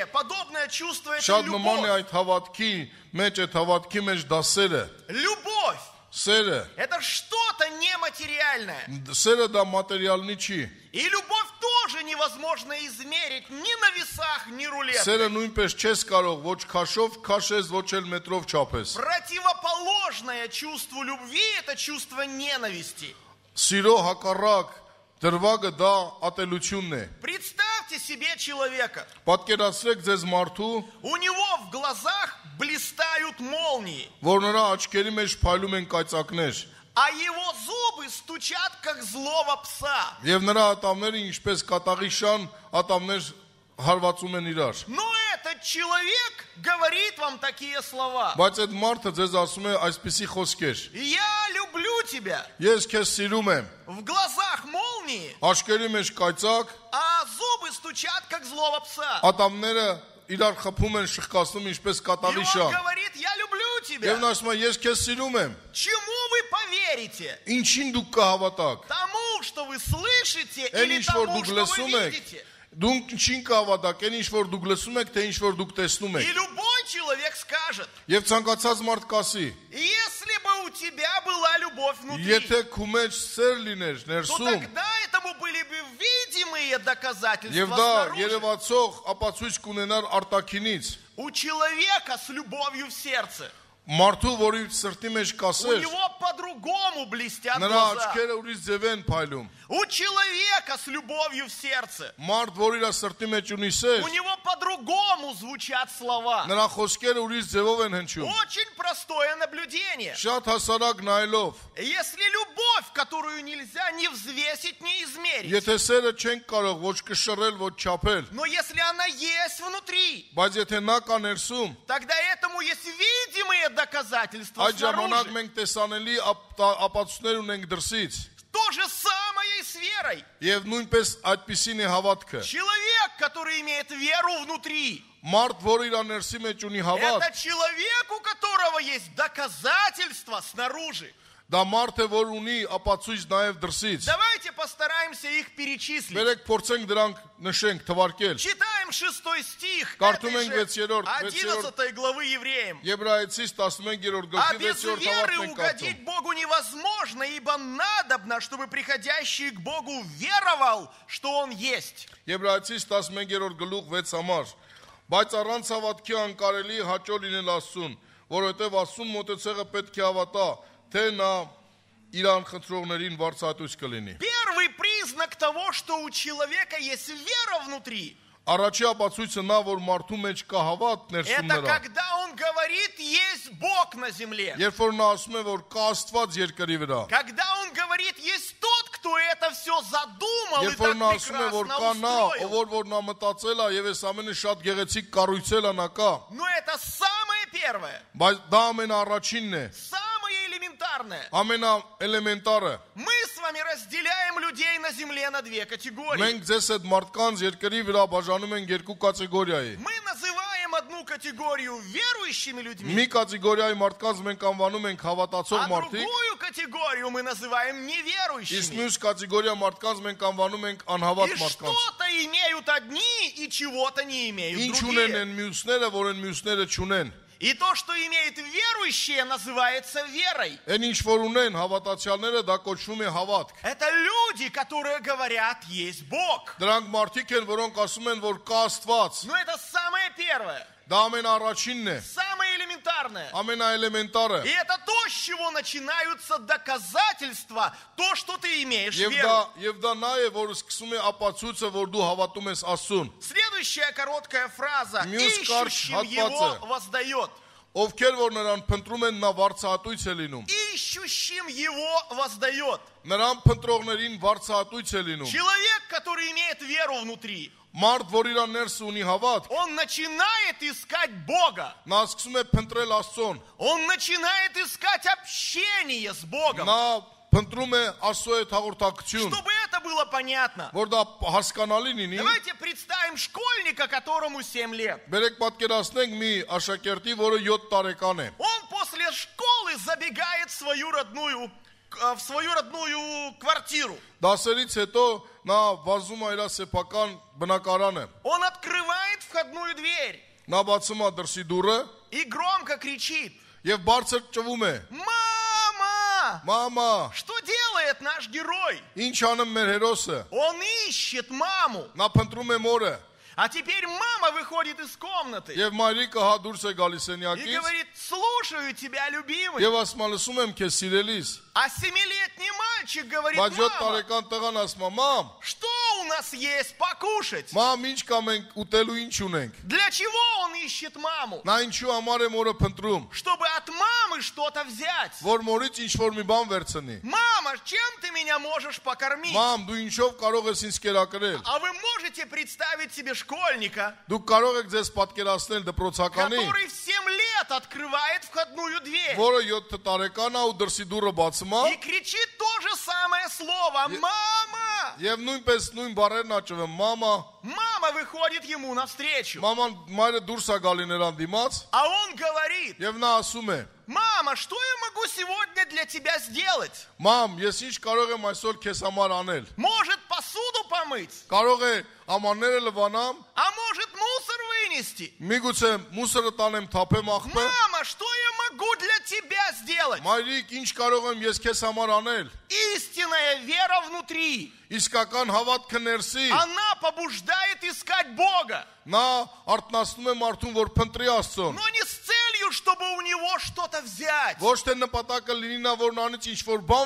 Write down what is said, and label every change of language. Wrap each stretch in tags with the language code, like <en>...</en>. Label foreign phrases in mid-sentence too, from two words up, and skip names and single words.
<ru>Подобное чувство – это</ru> <hy>Շատ նման է</hy> <ru>любовь.</ru> <hy>այդ հավատքի մեջ, այդ հավատքի մեջ դա սեր է</hy> <ru>Любовь</ru> <hy>Սերը</hy> <ru>– это что-то нематериальное.</ru> <hy>Սերը դա մատերիալնի չի</hy> <ru>И любовь тоже невозможно измерить ни на весах, ни рулеткой.</ru> <hy>Սերը նույնպես չես կարող ոչ քաշով քաշես, ոչ էլ մետրով չափես</hy> <ru>Противоположное чувству любви – это чувство ненависти.</ru> <hy>Սիրո հակառակ դրվագը դա ատելությունն է</hy> <ru>Представьте себе человека.</ru> <hy>Պատկերացրեք ձեզ մարդու,</hy> <ru>У него в глазах блистают молнии,</ru> <hy>որ նրա աչքերի մեջ փայլում են կայծակներ</hy> <ru>а его зубы стучат, как злого пса.</ru> <hy>Եվ նրա ատամները ինչպես կատաղի շան ատամներ հարվածում են իրար</hy> <ru>Но этот человек говорит вам такие слова:</ru> <hy>Բայց այդ մարդը ձեզ ասում է այսպիսի խոսքեր</hy> <ru>Я люблю тебя.</ru> <hy>Ես քեզ սիրում եմ</hy> <ru>В глазах молнии,</ru> <hy>Աչքերի մեջ կայծակ</hy> <ru>а зубы стучат, как злого пса.</ru> <hy>Ատամները իրար խփում են շխկացնում ինչպես</hy> <ru>И</ru> <hy>կատաղի</hy> <ru>он</ru> <hy>շան</hy> <ru>говорит: я люблю</ru> <hy>Եվ</hy> <ru>тебя.</ru> <hy>նա ասում է ես քեզ սիրում եմ</hy> <ru>Чему вы поверите?</ru> <hy>Ինչին դուք կհավատաք</hy> <ru>Тому, что вы слышите,</ru> <hy>Այն</hy> <ru>или</ru> <hy>ինչ որ</hy> <ru>тому,</ru> <hy>դուք</hy> <ru>что вы</ru> <hy>լսում եք</hy> <ru>видите?</ru> <hy>Դուք ինչին կհավատաք այն ինչ որ դուք լսում եք թե ինչ որ դուք տեսնում</hy> <ru>И</ru> <hy>եք</hy> <ru>любой человек скажет:</ru> <hy>Եվ ցանկացած մարդ կասի</hy> <ru>если бы у тебя была любовь внутри,</ru> <hy>Եթե քու մեջ սեր լիներ</hy> <ru>то</ru> <hy>ներսում</hy> <ru>тогда этому были бы видимые доказательства</ru> <hy>Եվ դա</hy> <ru>снаружи.</ru> <hy>երևացող ապացույց կունենար արտաքինից</hy> <ru>У человека с любовью в сердце</ru> <hy>Մարդու, որի սրտի մեջ</hy> <ru>у</ru> <hy>կասեր,</hy> <ru>него по-другому блестят</ru> <hy>նրա</hy> <ru>глаза.</ru> <hy>աչքերը ուրիշ ձև են փայլում։</hy> <ru>У человека с любовью в сердце.</ru> <hy>Մարդ, որ իր сրտի մեջ ունի սեր,</hy> <ru>У него по-другому звучат слова.</ru> <hy>նրա խոսքերը ուրիշ ձևով են հնչում։</hy> <ru>Очень простое наблюдение.</ru> <hy>Շատ հասարակ նայելով,</hy> <ru>Если любовь, которую нельзя ни взвесить, ни измерить,</ru> <hy>եթե սերը չենք կարող ոչ կշռել, ոչ չափել,</hy> <ru>но если она есть внутри,</ru> <hy>բայց եթե նա կա ներսում,</hy> <ru>тогда этому есть видимые доказательства</ru> <hy>այդ ժամանակ</hy> <ru>снаружи.</ru> <hy>մենք տեսանելի ապացույցներ ունենք դրսից,</hy> <ru>То же самое и с верой.</ru> <hy>եւ նույնպես այդպիսին է հավատքը։</hy> <ru>Человек, который имеет веру внутри,</ru> <hy>Մարդ, որ իր ներսի մեջ ունի հավատ,</hy> <ru>это человек, у которого есть доказательства снаружи.</ru> <hy>դա մարդ է, որ ունի ապացույց նաեւ дրսից։</hy> <ru>Давайте постараемся их перечислить.</ru> <hy>Բերեք փորձենք դրանք նշենք, թվարկել։</hy> <ru>Читаем 6 стих</ru> <hy>Կարդում</hy> <ru>этой</ru> <hy>ենք</hy> <ru>же</ru> <hy>6-րդ</hy> <ru>11 главы Евреям.</ru> <hy>Եբրայեցիս 11-րդ</hy> <ru>А</ru> <hy>գլխի</hy> <ru>без</ru> <hy>6-րդ</hy> <ru>веры</ru> <hy>հավատք ենք</hy> <ru>угодить</ru> <hy>կարդում։</hy> <ru>Богу невозможно, ибо надобно, чтобы приходящий к Богу веровал, что Он есть.</ru> <hy>Եբրայեցիս 11-րդ գլուխ 6 համար։ Բայց առանց հավատքի անկարելի հաճո լինել Աստծուն, որովհետև Աստծուն մոտեցողը պետք է հավատա, թե նա իրան խնդրողներին վարձատույց կլինի։</hy> <ru>Первый признак того, что у человека есть вера внутри,</ru> <hy>Առաջի ապացույցը նա, որ մարդու մեջ կա հավատ ներսում</hy> <ru>это</ru> <hy>նրա։</hy> <ru>когда он говорит, есть Бог на земле.</ru> <hy>Երբ որ նա ասում է, որ կա Աստված երկրի вրա,</hy> <ru>Когда он говорит, есть тот, кто это все задумал и</ru> <hy>երբ որ</hy> <ru>так</ru> <hy>նա ասում է, որ</hy> <ru>прекрасно</ru> <hy>կա նա,</hy> <ru>устроил.</ru> <hy>ով որ նա մտածել է եւ այս ամենը շատ գեղեցիկ կառույցել է նա կա,</hy> <ru>Но это самое первое,</ru> <hy>բայց դա ամենաառաջինն է,</hy> <ru>самое элементарное.</ru> <hy>ամենաէլեմենտարը։</hy> <ru>Мы с вами разделяем людей на земле на две категории.</ru> <hy>Մենք ձեզ այդ մարդկանց երկրի վրա բաժանում ենք երկու կատեգորիայի։</hy> <ru>Мы называем одну категорию верующими людьми,</ru> <hy>Մի կատեգորիայի մարդկանց մենք անվանում ենք հավատացող</hy> <ru>а</ru> <hy>մարդիկ,</hy> <ru>другую категорию мы называем</ru> <hy>իսկ</hy> <ru>неверующими.</ru> <hy>մյուս կատեգորիա մարդկանց մենք անվանում ենք անհավատ</hy> <ru>И</ru> <hy>մարդկանց։</hy> <ru>что-то имеют одни, и чего-то не имеют</ru> <hy>Ինչ ունեն</hy> <ru>другие.</ru> <hy>են մյուսները, որ են մյուսները չունեն։</hy> <ru>И то, что имеет верующие, называется верой.</ru> <hy>Այն ինչ որ ունեն հավատացյալները, դա կոչվում է հավատք։</hy> <ru>Это люди, которые говорят, есть Бог.</ru> <hy>Դրանք մարդիկ են, որոնք ասում են, որ կա Աստված։</hy> <ru>Но это самое первое,</ru> <hy>Դա ամենաառաջինն է,</hy> <ru>самое элементарное.</ru> <hy>ամենաէլեմենտարը։</hy> <ru>И это то, с чего начинаются доказательства, то, что ты имеешь</ru> <hy>Եվ</hy> <ru>веру.</ru> <hy>դա նա է, որ սկսում է ապացույցը, որ դու հավատում ես Աստծուն։</hy> <ru>Следующая короткая фраза.</ru> <hy>Մյուս կարճ</hy> <ru>Ищущим</ru> <hy>հատվածը.</hy> <ru>его воздает.</ru> <hy>Ովքեր որ նրան փնտրում են, նա վարձահատույց է լինում։</hy> <ru>Ищущим его воздает.</ru> <hy>Նրան փնտրողներին վարձահատույց է լինում։</hy> <ru>Человек, который имеет веру внутри,</ru> <hy>Մարդ, որ իր ներս ունի հավատք,</hy> <ru>он начинает искать Бога.</ru> <hy>նա սկսում է փնտրել Աստծուն։</hy> <ru>Он начинает искать общение с Богом.</ru> <hy>Նա փնտրում է Աստծո հետ հաղորդակցություն,</hy> <ru>Чтобы это было понятно,</ru> <hy>որ դա հասկանալի լինի։</hy> <ru>давайте представим школьника, которому 7 лет.</ru> <hy>Բերեք պատկերացնենք մի աշակերտի, որը 7 տարեկան է։</hy> <ru>Он после школы забегает в свою родную квартиру.</ru> <hy>Դասերից հետո նա վազում է իր սեփական բնակարանը։</hy> <ru>Он открывает входную дверь</ru> <hy>Նա բացում է դրսի դուռը</hy> <ru>и громко кричит:</ru> <hy>եւ բարձր ճվում է.</hy> <ru>«Мама!</ru> <hy>Մամա,</hy> <ru>Что делает наш герой?</ru> <hy>ինչ անում մեր հերոսը։</hy> <ru>Он ищет маму».</ru> <hy>Նա փնտրում է մորը</hy> <ru>А теперь мама выходит из комнаты</ru> <hy>եւ մայրիկը հա դուրս է գալիս</hy> <ru>и</ru> <hy>սենյակից</hy> <ru>говорит: «Слушаю тебя, любимый».</ru> <hy>եւ ասում է լսում եմ քեզ сирելիս։</hy> <ru>А 7-летний мальчик говорит:</ru> <hy>Բայց 7</hy> <ru>«Мама,</ru> <hy>տարեկան տղան ասում է. Մամ,</hy> <ru>что у нас есть покушать?»</ru> <hy>մամ, ինչ կա մենք ուտելու ինչ ունենք։</hy> <ru>Для чего он ищет маму?</ru> <hy>Նա ինչու համար է մորը փնտրում,</hy> <ru>Чтобы от мамы что-то взять.</ru> <hy>որ մորից ինչ որ մի բան վերցնի։</hy> <ru>Мама, чем ты меня можешь покормить?</ru> <hy>Մամ, դու ինչով կարող ես ինձ կերակրել։</hy> <ru>А вы можете представить себе школьника,</ru> <hy>Դուք կարող եք ձեզ պատկերացնել դպրոցականի,</hy> <ru>который в 7 лет открывает входную дверь</ru> <hy>որը 7 տարեկան է ու դրսի դուռը բացում է</hy> <ru>и кричит то же самое слово: «Мама!»</ru> <hy>եւ նույնպես нույն բառերն աճվում. Մամա,</hy> <ru>Мама выходит ему навстречу,</ru> <hy>մաման մայրը դուրս է գալի նրան դիմաց</hy> <ru>а он говорит:</ru> <hy>եւ նա ասում է.</hy> <ru>«Мама, что я могу сегодня для тебя сделать?</ru> <hy>Մամ, ես ինչ կարող եմ այսօր քեզ համար անել։</hy> <ru>Может, посуду помыть?</ru> <hy>Կարող է ամանները լվանամ,</hy> <ru>А может, мусор вынести?</ru> <hy>միգուցե մուսորը տանեմ թափեմ աղբը։</hy> <ru>Мама, что я могу для тебя сделать?»</ru> <hy>Մայրիկ, ինչ կարող եմ ես քեզ համար անել։</hy> <ru>Истинная вера внутри,</ru> <hy>Իսկական հավատքը ներսի,</hy> <ru>она побуждает искать Бога,</ru> <hy>նա արտնասնում է մարդուն, որ փնտրի Աստծուն,</hy> <ru>но не с целью целью, чтобы у него что-то взять,</ru> <hy>Ոչ թե նպատակը լինի նա որ նրանից ինչ որ բան</hy>